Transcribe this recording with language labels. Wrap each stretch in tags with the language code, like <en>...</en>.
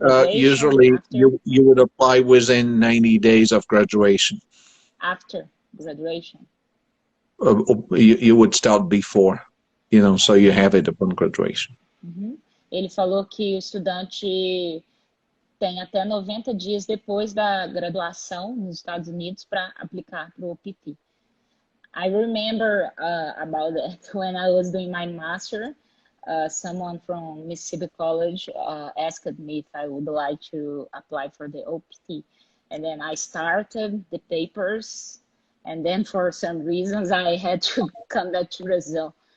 <en>Usually you would apply within 90 days of graduation. After graduation? You would start before, so you have it upon graduation.</en> <pt>Ele falou que o estudante tem até 90 dias depois da graduação nos Estados Unidos para aplicar para o OPT.</pt> <en>I remember about that when I was doing my master, someone from Mississippi College asked me if I would like to apply for the OPT. And then I started the papers, and then for some reasons I had to come back to Brazil.</en>